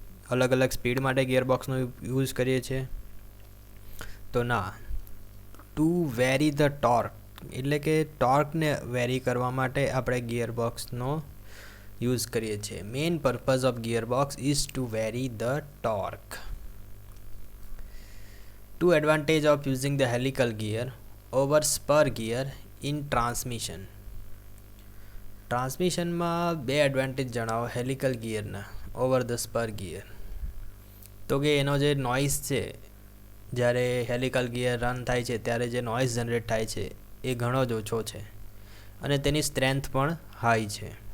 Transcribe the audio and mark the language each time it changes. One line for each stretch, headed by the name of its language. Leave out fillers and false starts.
Gujarati: અલગ અલગ સ્પીડ માટે ગિયર બોક્સનો યુઝ કરીએ છીએ? તો ના.
English: to vary the torque,
Gujarati: એટલે કે ટોર્કને વેરી કરવા માટે આપણે ગિયર બોક્સનો યુઝ કરીએ છીએ.
English: Main purpose of gear box is to vary the torque. Two advantage of using the helical gear over spur gear in transmission.
Gujarati: ટ્રાન્સમિશનમાં બે એડવાન્ટેજ જણાવો helical ગિયરના over the spur gear. તો કે એનો જે નોઇઝ છે, જ્યારે હેલિકલ ગિયર રન થાય છે ત્યારે જે નોઇઝ જનરેટ થાય છે એ ઘણો જ ઓછો છે અને તેની સ્ટ્રેન્થ પણ હાઈ છે.